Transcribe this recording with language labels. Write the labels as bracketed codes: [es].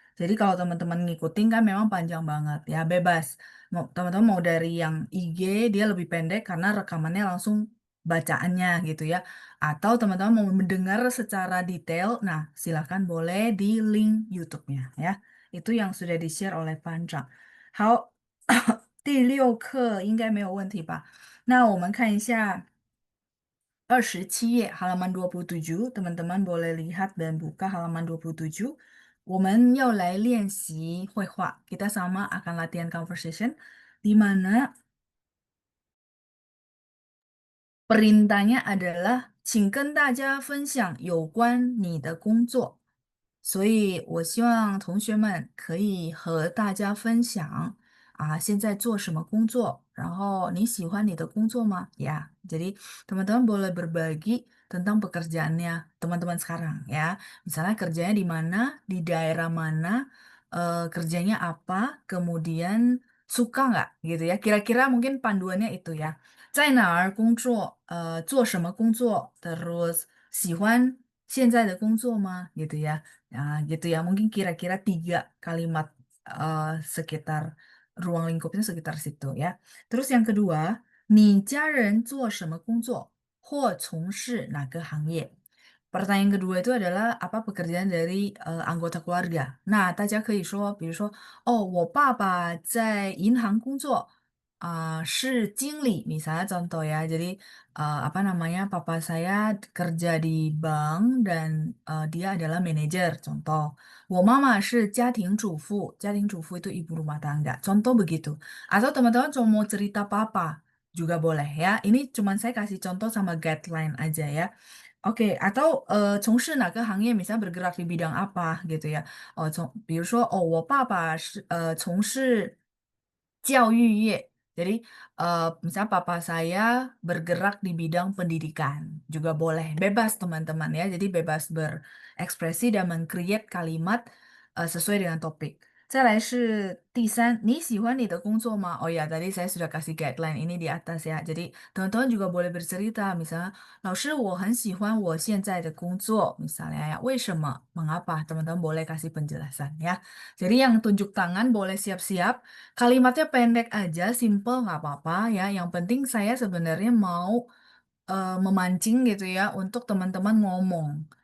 [id] Jadi kalau teman-teman ngikutin kan memang panjang banget ya, bebas. Teman-teman mau dari yang IG, dia lebih pendek karena rekamannya langsung bacaannya gitu ya. Atau teman-teman mau mendengar secara detail, nah silakan boleh di link YouTube-nya ya. Itu yang sudah di-share oleh Panjang. [zh] 好，第六课应该没有问题吧？那我们看一下27页 [id] halaman 27, teman-teman boleh lihat dan buka halaman 27. [zh] 我们要来练习绘画. [id] Kita sama akan latihan conversation di mana perintahnya adalah [zh] 请跟大家分享有关你的工作。所以我希望同学们可以和大家分享现在做什么工作，然后你喜欢你的工作吗？ [id] Ya, jadi teman-teman boleh berbagi tentang pekerjaannya teman-teman sekarang ya. Misalnya kerjanya di mana, di daerah mana, kerjanya apa, kemudian suka nggak gitu ya. Kira-kira mungkin panduannya itu ya. [zh] 在哪儿工作？做什么工作？Terus 喜欢现在的工作吗？ [id] Gitu ya. Nah, gitu ya. Mungkin kira-kira 3 kalimat sekitar ruang lingkupnya sekitar situ ya. Terus yang kedua, [zh] 你家人做什么工作？或从事哪个行业？ [id] Pertanyaan kedua itu adalah apa pekerjaan dari anggota keluarga. [zh] Nah, 大家可以说，比如说，哦，我爸爸在银行工作，是经理. [id] Misalnya contoh ya, jadi apa namanya, papa saya kerja di bank dan dia adalah manajer. [zh] Contoh, 我妈妈是家庭主妇，家庭主妇 [id] itu ibu rumah tangga. Contoh begitu. Atau teman-teman cuma mau cerita papa juga boleh ya. Ini cuman saya kasih contoh sama guideline aja ya. Oke, atau [zh] 从事哪个行业, [id] misalnya bergerak di bidang apa gitu ya. [zh] 比如说，我爸爸从事教育业. [id] Jadi, misalnya papa saya bergerak di bidang pendidikan. Juga boleh. Bebas teman-teman ya. Jadi bebas berekspresi dan meng-create kalimat sesuai dengan topik. [zh] 再来是第三，你喜欢你的工作吗？ [id] Oh ya, tadi saya sudah kasih guideline ini di atas ya. Jadi teman-teman juga boleh bercerita, misalnya, [zh] 老师我很喜欢我现在的工作, [id] misalnya ya. [zh] 为什么? [id] Mengapa? Teman-teman boleh kasih penjelasan ya. Jadi yang tunjuk tangan boleh siap-siap. Kalimatnya pendek aja, simple nggak apa-apa ya. Yang penting saya sebenarnya mau memancing gitu ya untuk teman-teman ngomong.